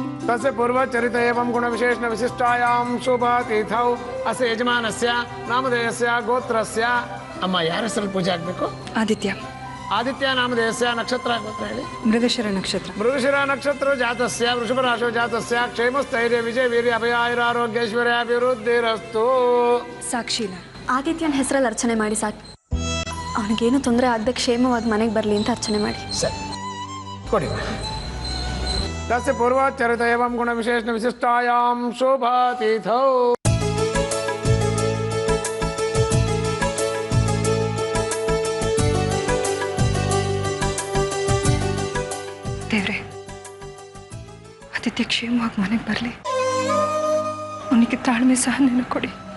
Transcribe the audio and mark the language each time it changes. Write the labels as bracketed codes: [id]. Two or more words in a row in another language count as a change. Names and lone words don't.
[sa] तस्य पूर्वचरित एवं गुणविशेषण विशिष्टायां शुभतिथौ अस्य यजमानस्य नामधेयस्य गोत्रस्य [kn] ಅಮ್ಮ ಯಾರ ಹೆಸರಲ್ಲಿ ಪೂಜೆ ಆಗಬೇಕು ಆದಿತ್ಯ ಆದಿತ್ಯ ನಾಮಧೇಯस्य ನಕ್ಷತ್ರ ಗೋತ್ರ ಹೇಳಿ ಮೃಗಶಿರ ನಕ್ಷತ್ರ [sa] ಮೃಗಶಿರ ನಕ್ಷತ್ರ ಜಾತಸ್ಯ ವೃಷಭ ರಾಶಿ ಜಾತಸ್ಯ ಕ್ಷೇಮಸ್ಥೈರ್ಯ ವಿಜಯ ವೀರ್ಯ ಅಭಯ ಆಯುರಾರೋಗ್ಯೈಶ್ವರ್ಯ ಅಭಿವೃದ್ಧಿರಸ್ತು [kn] ಸಾಕ್ಷಿಲ ಆದಿತ್ಯನ ಹೆಸರಲ್ಲಿ ಅರ್ಚನೆ ಮಾಡಿ ಸಾಕು ಅವನಿಗೇನು ತೊಂದರೆ ಆಗದೆ ಕ್ಷೇಮವಾಗಿ ಮನೆಗೆ ಬರಲಿ ಅಂತ ಅರ್ಚನೆ ಮಾಡಿ ಸರಿ ಕೊಡಿ [sa] तस्य पूर्वाचरित एवं गुणविशेषण विशिष्टायां शुभतिथौ [kn] ದೇವ್ರೆ ಆದಿತ್ಯ ಕ್ಷೇಮವಾಗಿ ಮನೆಗೆ ಬರಲಿ ಅವನಿಗೆ ತಾಳ್ಮೆ ಸಹನೆಯನ್ನು ಕೊಡಿ